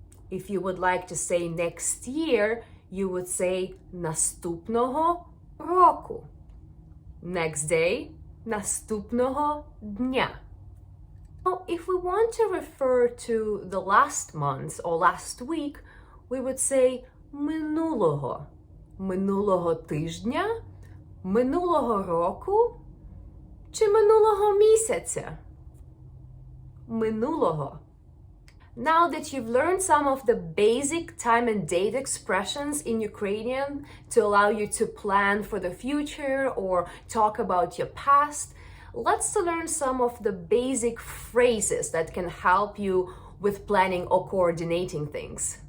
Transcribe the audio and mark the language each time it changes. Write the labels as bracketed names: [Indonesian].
[English] If you would like to say next year, you would say [Ukrainian] наступного року. [English] Next day, [Ukrainian] наступного дня. [English] Now, if we want to refer to the last month or last week, we would say минулого. [Ukrainian] Минулого тижня, минулого року, чи минулого місяця? Минулого. [English] Now that you've learned some of the basic time and date expressions in Ukrainian to allow you to plan for the future or talk about your past, let's learn some of the basic phrases that can help you with planning or coordinating things.